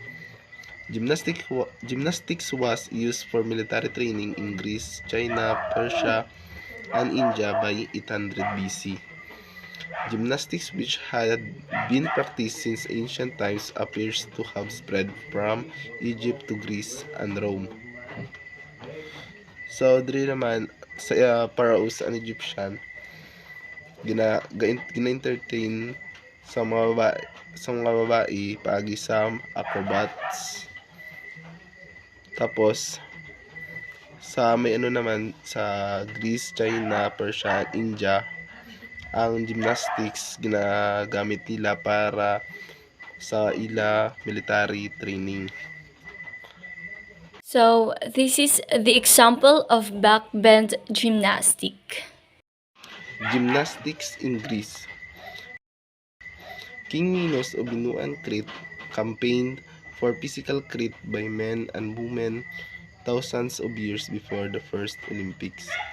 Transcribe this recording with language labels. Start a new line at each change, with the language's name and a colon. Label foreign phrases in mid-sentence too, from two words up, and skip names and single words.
English: Gymnastics was used for military training in Greece, China, Persia, and India by 800 BC. Gymnastics, which had been practiced since ancient times, appears to have spread from Egypt to Greece and Rome. So,
Hiligaynon: diri naman sa
English: pharaohs and Egyptian,
Hiligaynon: gina-entertain sa mga babae paagi sa acrobats. Tapos sa may ano naman sa Greece, China, Persia, India, ang gymnastics ginagamit nila para sa ila military training.
English: So, this is the example of backbend gymnastic. Gymnastics in Greece. King Minos of Binuan, Crete, campaigned for physical Crete by men and women thousands of years before the first Olympics.